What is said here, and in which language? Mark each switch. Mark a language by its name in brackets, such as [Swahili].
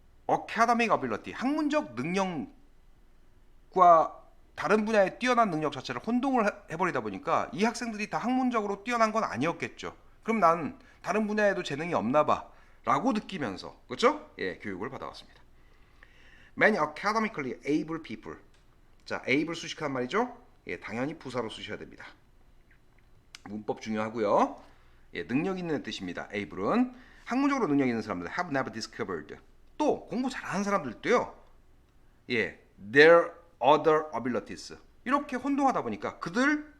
[English] academic ability [Korean] 학문적 능력과 다른 분야의 뛰어난 능력 자체를 혼동을 해버리다 보니까 이 학생들이 다 학문적으로 뛰어난 건 아니었겠죠. 그럼 난 다른 분야에도 재능이 없나 봐 라고 느끼면서 그렇죠? 예, 교육을 받아왔습니다. [English] Many academically able people. [Korean] 자, able 수식한 말이죠. 예, 당연히 부사로 쓰셔야 됩니다. 문법 중요하고요. 예, 능력 있는 뜻입니다. able은 학문적으로 능력 있는 사람들 [English] have never discovered. [Korean] 또 공부 잘하는 사람들도요. 예, [English] their other abilities. [Korean] 이렇게 혼동하다 보니까 그들의